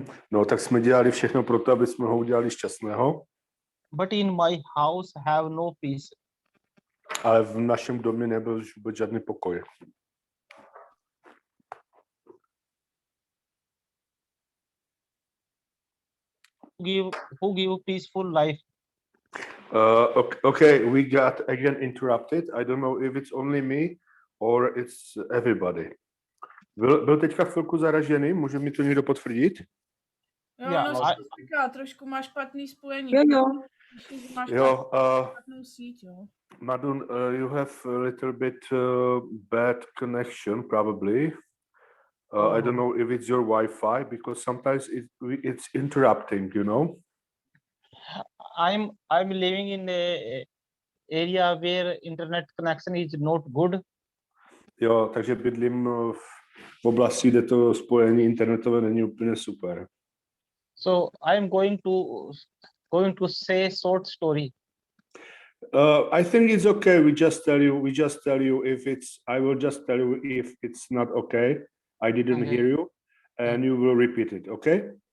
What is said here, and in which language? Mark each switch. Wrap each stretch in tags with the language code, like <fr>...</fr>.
<cs>No, tak jsme dělali všechno pro to, aby jsme ho udělali šťastného.</cs> <en>But in my house have no peace.</en> <cs>Ale v našem domě nebyl vůbec žádný pokoj.</cs> <en>Who give peaceful life? Okay, we got again interrupted. I don't know if it's only me or it's everybody.</en> <cs>Byl teďka chvilku zaražený, může mi to někdo potvrdit? Jo, říká, trošku máš špatný spojení. Jo. Špatnou síť, jo.</cs> <en>Madun, you have a little bit bad connection, probably. I don't know if it's your Wi-Fi, because sometimes it's interrupting, you know. I'm living in area where internet connection is not good.</en> <cs>Jo, takže bydlím v oblasti, kde to spojení internetové není úplně super.</cs> <en>So I am going to say short story. I think it's okay. We just tell you if it's. I will just tell you if it's not okay. I didn't Okay. hear you, and you will repeat it. Okay.</en>